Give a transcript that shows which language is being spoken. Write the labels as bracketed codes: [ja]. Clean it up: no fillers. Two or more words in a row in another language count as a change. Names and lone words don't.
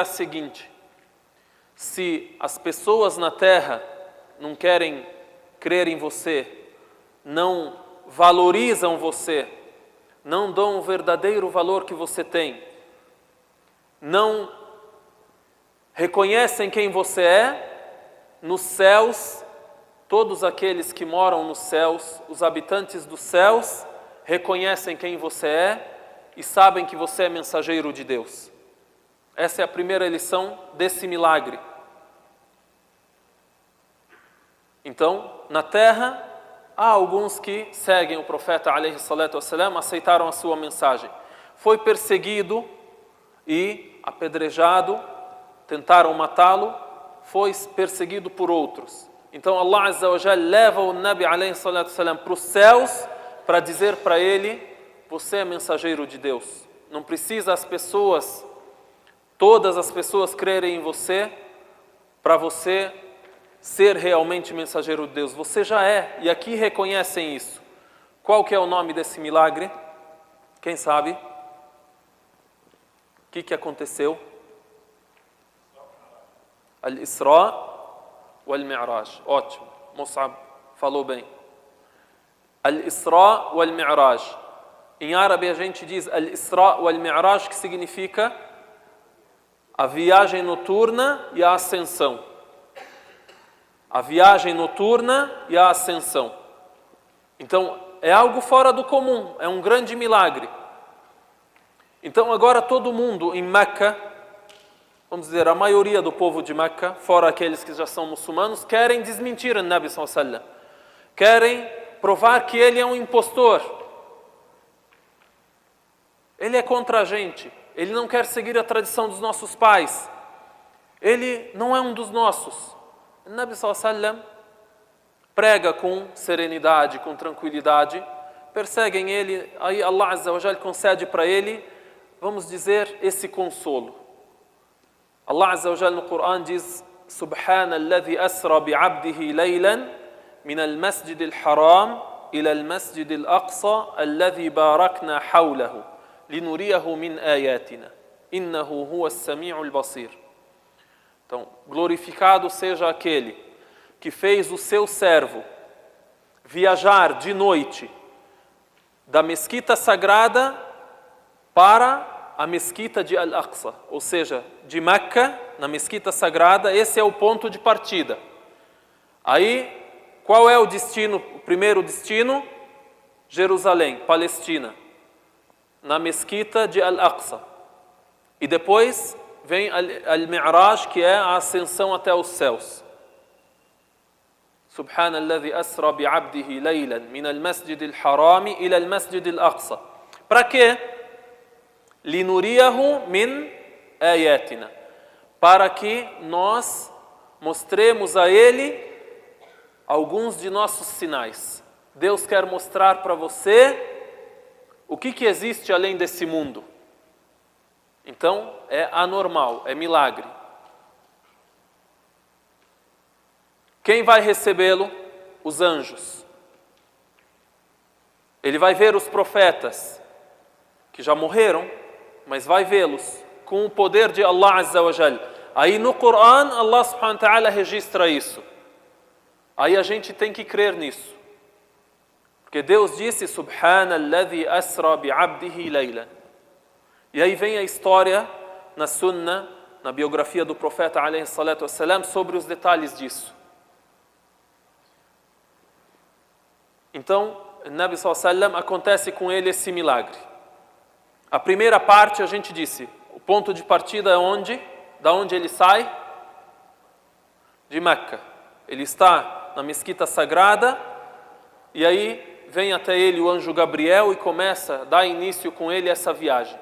[pt] a seguinte: se as pessoas na terra não querem crer em você, não valorizam você, não dão o verdadeiro valor que você tem, não reconhecem quem você é, nos céus, todos aqueles que moram nos céus, os habitantes dos céus, reconhecem quem você é e sabem que você é mensageiro de Deus. Essa é a primeira lição desse milagre. Então, na terra, há alguns que seguem o profeta [ar] عليه الصلاة والسلام, [pt] aceitaram a sua mensagem. Foi perseguido e apedrejado, tentaram matá-lo, foi perseguido por outros. Então [ar] الله عز وجل [pt] leva o Nabi [ar] عليه الصلاة والسلام [pt] para os céus para dizer para ele: você é mensageiro de Deus. Não precisa todas as pessoas crerem em você para você ser realmente mensageiro de Deus. Você já é, e aqui reconhecem isso. Qual que é o nome desse milagre? Quem sabe? O que aconteceu? Al-Isra wal-Mi'raj. Ótimo, Mus'ab falou bem. Al-Isra wal-Mi'raj. Em árabe a gente diz Al-Isra wal-Mi'raj, que significa a viagem noturna e a ascensão. A viagem noturna e a ascensão. Então, é algo fora do comum, é um grande milagre. Então, agora todo mundo em Meca, vamos dizer, a maioria do povo de Meca, fora aqueles que já são muçulmanos, querem desmentir o Nabi [ar] صلى الله عليه وسلم. [pt] Querem provar que ele é um impostor. Ele é contra a gente. Ele não quer seguir a tradição dos nossos pais. Ele não é um dos nossos. O Nabi [ar] صلى الله عليه وسلم [pt] prega com serenidade, com tranquilidade. Perseguem ele, aí [ar] الله عز وجل [pt] concede para ele, vamos dizer, esse consolo. [ar] الله عز وجل [pt] no Coran diz: [ar] سبحان الذي أسرى بعبده ليلا من المسجد الحرام إلى المسجد الأقصى الذي باركنا حوله لنريه من آياتنا إنه هو السميع البصير. [pt] Então, glorificado seja aquele que fez o seu servo viajar de noite da mesquita sagrada para a mesquita de Al-Aqsa, ou seja, de Meca, na mesquita sagrada, esse é o ponto de partida. Aí, qual é o destino, o primeiro destino? Jerusalém, Palestina, na mesquita de Al-Aqsa. E depois vem Al-Mi'raj, que é a ascensão até os céus. [ar] سبحان الذي أسرى بعبده ليلا من المسجد الحرام إلى المسجد الأقصى. [pt] Para quê? [ar] لنريه من آياتنا. [pt] Para que nós mostremos a ele alguns de nossos sinais. Deus quer mostrar para você o que existe além desse mundo. Então, é anormal, é milagre. Quem vai recebê-lo? Os anjos. Ele vai ver os profetas, que já morreram, mas vai vê-los com o poder de [ar] الله عز وجل. [pt] Aí no Coran, [ar] الله سبحانه وتعالى [pt] registra isso. Aí a gente tem que crer nisso. Porque Deus disse: [ar] سبحان الذي أسرى بعبده ليلا. [pt] E aí vem a história na Sunnah, na biografia do profeta [ar] عليه الصلاة والسلام, [pt] sobre os detalhes disso. Então, o Nabi [ar] صلى الله عليه وسلم, [pt] acontece com ele esse milagre. A primeira parte a gente disse, o ponto de partida é onde? Da onde ele sai? De Meca. Ele está na mesquita sagrada e aí vem até ele o anjo Gabriel e começa a dar início com ele essa viagem.